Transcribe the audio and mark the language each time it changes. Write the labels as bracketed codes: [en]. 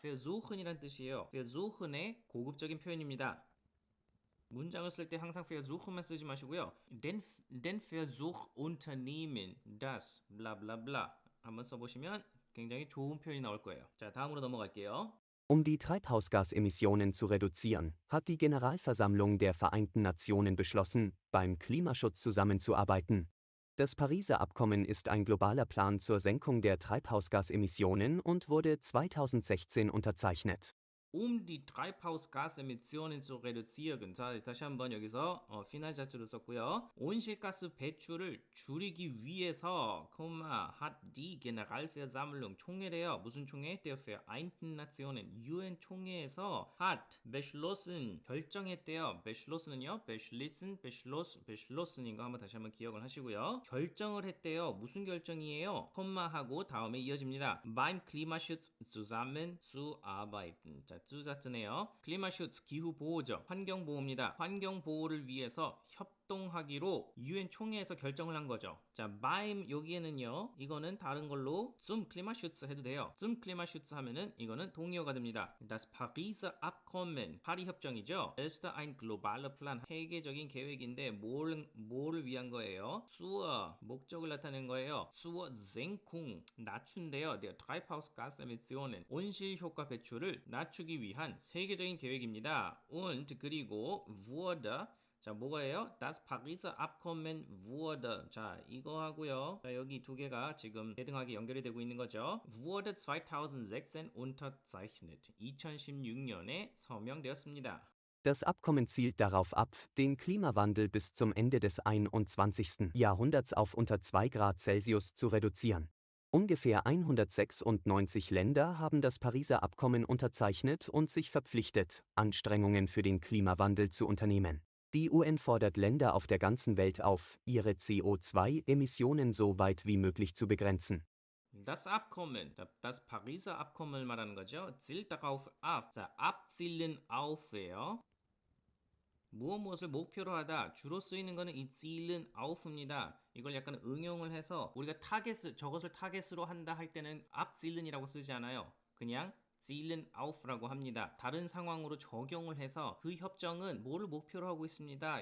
[ko] versuchen이란 뜻이에요. versuchen의 고급적인 표현입니다. 문장을 쓸 때 항상 versuch만 쓰지 마시고요. den Versuch unternehmen das 블라블라블라 한번 써보시면 굉장히 좋은 표현이 나올 거예요. 자, 다음으로 넘어갈게요. [de] Um die Treibhausgasemissionen zu reduzieren, hat die Generalversammlung der Vereinten Nationen beschlossen, beim Klimaschutz zusammenzuarbeiten. Das Pariser Abkommen ist ein globaler Plan zur Senkung der Treibhausgasemissionen und wurde 2016 unterzeichnet. die Treibhausgasemissionen zu reduzieren. [ko] 자, 다시 한번 여기서 피날 자투를 썼고요. 온실가스 배출을 줄이기 위해서, hat die Generalversammlung 총회래요. 무슨 총회? [de] Der Vereinten Nationen UN 총회에서 hat beschlossen 결정했대요. [ko] beschlossen은요. beschlossen 거 다시 한번 기억을 하시고요. 결정을 했대요. 무슨 결정이에요? 하고 다음에 이어집니다. [de] beim Klimaschutz zusammenzuarbeiten. 자, 주자쓰네요. [ko] 클리마슈츠 기후보호죠. 환경보호입니다. 환경보호를 위해서 협동하기로 UN 총회에서 결정을 한 거죠. 자, beim 여기에는요. 이거는 다른 걸로 zum Klimaschutz 해도 돼요. zum Klimaschutz 하면은 이거는 동의어가 됩니다. [de] Das Pariser Abkommen 파리 협정이죠. [ko] ist ein globaler Plan 세계적인 계획인데 뭐를 위한 거예요? zur 목적을 나타낸 거예요. [de] zur Senkung 낮춘대요. [ko] Der Treibhausgasemissionen 온실 효과 배출을 낮추기 위한 세계적인 계획입니다. und 그리고 wurde 자, 뭐가예요? [de] Das Pariser Abkommen wurde. [ko] 자, 이거 하고요. 자, 여기 두 개가 지금 대등하게 연결이 되고 있는 거죠. [de] wurde 2016 unterzeichnet. 2016년에 서명되었습니다. Das Abkommen zielt darauf ab, den Klimawandel bis zum Ende des 21. Jahrhunderts auf unter 2 Grad Celsius zu reduzieren. Ungefähr 196 Länder haben das Pariser Abkommen unterzeichnet und sich verpflichtet, Anstrengungen für den Klimawandel zu unternehmen. Die UN fordert Länder auf der ganzen Welt auf, ihre CO2-Emissionen so weit wie möglich zu begrenzen. Das Abkommen, das Pariser Abkommen 말하는 거죠. zielt darauf ab. [ko] 자, abzielen auf예요. 무엇을 목표로 하다 주로 쓰이는 거는 이 zielen auf 입니다. 이걸 약간 응용을 해서 우리가 저것을 타겟으로 한다 할 때는 abzielen이라고 쓰지 않아요. 그냥 zielen auf 라고 합니다. 다른 상황으로 적용을 해서 그 협정은 뭐를 목표로 하고 있습니다.